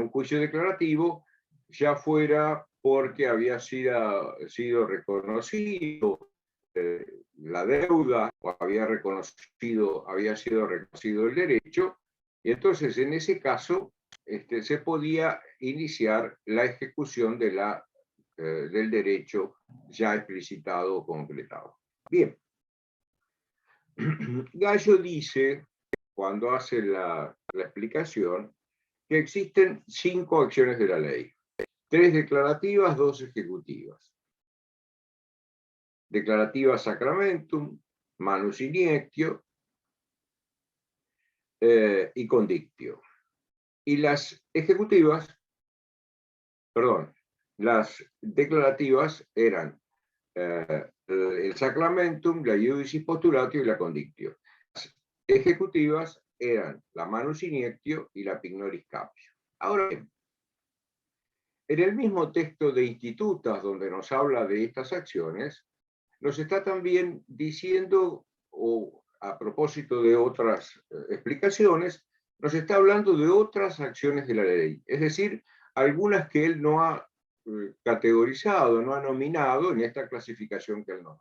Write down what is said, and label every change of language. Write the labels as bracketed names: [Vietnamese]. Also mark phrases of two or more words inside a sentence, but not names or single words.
[Spanish] un juicio declarativo, ya fuera porque había sido reconocido la deuda o había sido reconocido el derecho, y entonces en ese caso se podía iniciar la ejecución de del derecho ya explicitado o concretado. Bien. Gallo dice, cuando hace la explicación, que existen 5 acciones de la ley. 3 declarativas, 2 ejecutivas. Declarativa sacramentum, [Latin] manus iniectio [Spanish] y condictio. Y las ejecutivas, perdón, las declarativas eran el sacramentum, la [Latin] iudicis postulatio [Spanish] y la condictio. Las ejecutivas eran la [Latin] manus iniectio [Spanish] y la [Latin] pignoris capio. [Spanish] Ahora bien, en el mismo texto de Institutas, donde nos habla de estas acciones, nos está también diciendo, o a propósito de otras explicaciones, nos está hablando de otras acciones de la ley, es decir, algunas que él no ha categorizado, no ha nominado en esta clasificación que él nos da.